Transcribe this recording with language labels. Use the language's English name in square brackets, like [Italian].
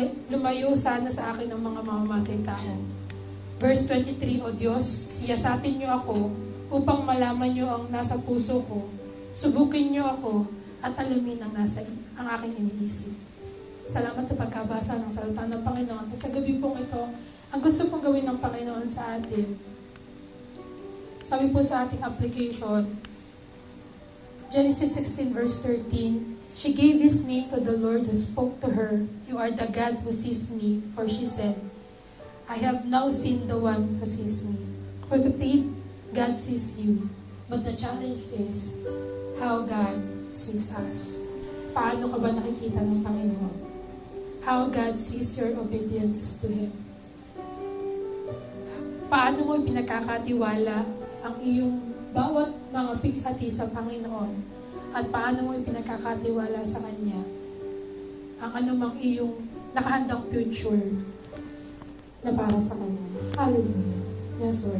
[Filipino] Lumayo sana sa akin ang mga mamamatay tao. Verse 23, O Diyos, siyasatin niyo ako upang malaman niyo ang nasa puso ko. Subukin niyo ako at alamin ang aking iniisip. Salamat sa pagkabasa ng salita ng Panginoon. At sa gabi pong ito, ang gusto pong gawin ng Panginoon sa atin, sabi po sa ating application, [English] Genesis 16 verse 13, She gave his name to the Lord who spoke to her, You are the God who sees me, for she said, I have now seen the one who sees me. Repeat, God sees you. But the challenge is, how God sees us. [Filipino] Paano ka ba nakikita ng Panginoon? [English] How God sees your obedience to Him. [Filipino] Paano mo pinagkakatiwala ang iyong bawat mga pighati sa Panginoon at paano mo pinagkakatiwala sa Kanya ang anumang iyong nakahandang future na para sa Kanya. Hallelujah. Yes, Lord.